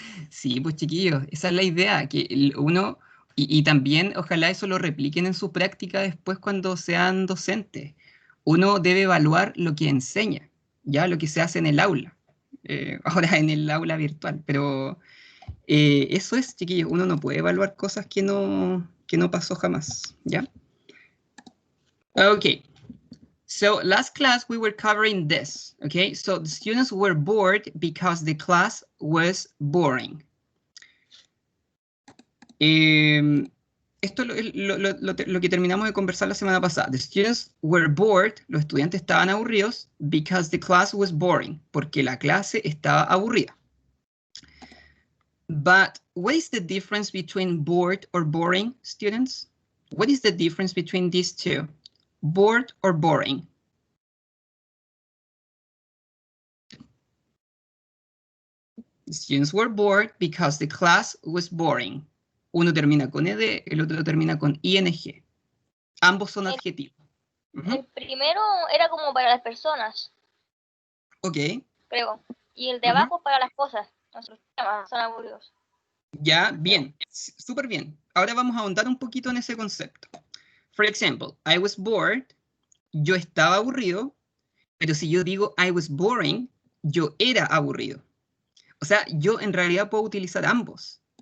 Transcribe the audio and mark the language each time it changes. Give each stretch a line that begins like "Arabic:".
Spanish: Sí, pues chiquillos, esa es la idea, que uno, y también ojalá eso lo repliquen en su práctica después cuando sean docentes. Uno debe evaluar lo que enseña, ya lo que se hace en el aula, ahora en el aula virtual, pero eso es, chiquillos, uno no puede evaluar cosas que no pasó jamás, ¿ya?
English: Okay. So last class we were covering this, okay? So the students were bored because the class was boring.
Spanish: Esto es lo que terminamos de conversar la semana pasada.
English: The students were bored,
Spanish: los estudiantes estaban aburridos
English: because the class was boring,
Spanish: porque la clase estaba aburrida.
English: But what is the difference between bored or boring, students? What is the difference between these two? Bored or boring? The students were bored because the class was boring.
Spanish: Uno termina con ed, el otro termina con ing. Ambos son adjetivos. El primero era como para las personas. Ok. Creo. Y el de abajo para las cosas. Nuestros temas son aburridos. Ya, bien. Súper bien. Ahora vamos a ahondar un poquito en ese concepto.
English: For example, I was bored.
Spanish: Yo estaba aburrido. Pero si yo digo
English: I was boring,
Spanish: yo era aburrido. O sea, yo en realidad puedo utilizar ambos.